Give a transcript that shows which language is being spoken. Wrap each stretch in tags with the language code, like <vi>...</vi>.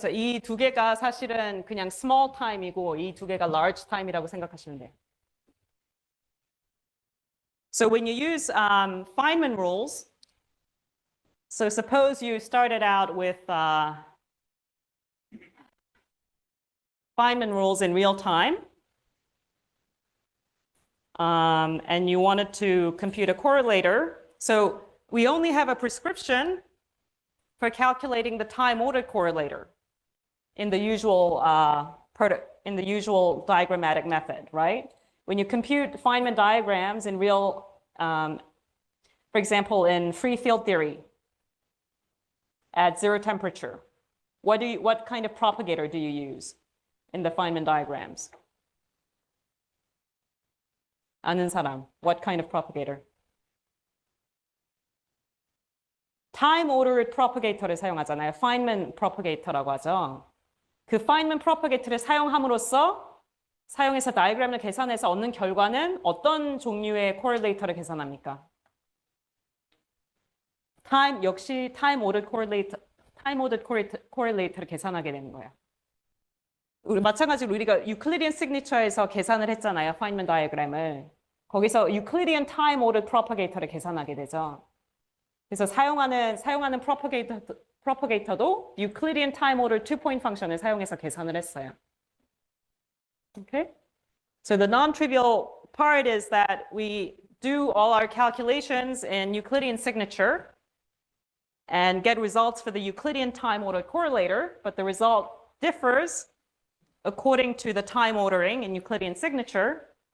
<ko>이 두 개가 사실은 그냥 small time이고 이 두 개가 large time이라고 생각하시면 돼요.</ko> <en>So when you use Feynman rules, so suppose you started out with Feynman rules in real time, and you wanted to compute a correlator. So we only have a prescription for calculating the time-ordered correlator in the usual diagrammatic method, right? When you compute Feynman diagrams in real, for example, in free field theory at zero temperature, what kind of propagator do you use in the Feynman diagrams?</en> <ko>아는 사람,</ko> <en>what kind of propagator?</en> <ko>time ordered propagator를 사용하잖아요. Feynman propagator라고 하죠. 그 Feynman propagator를 사용해서 다이그램을 계산해서 얻는 결과는 어떤 종류의 correlator를 계산합니까? 역시 time ordered correlate를 계산하게 되는 거예요. 마찬가지로 우리가 유클리디안 시그니처에서 계산을 했잖아요. 파인먼 다이어그램을. 거기서 유클리디안 타임 오더드 프로퍼게이터를 계산하게 되죠. 그래서 사용하는 프로퍼게이터도 유클리디안 타임 오더드 2-point 펑션을 사용해서 계산을 했어요.</ko> <en>Okay? So the non-trivial part is that we do all our calculations in Euclidean signature and get results for the Euclidean time ordered correlator, but the result differs according to the time ordering in Euclidean signature.</en>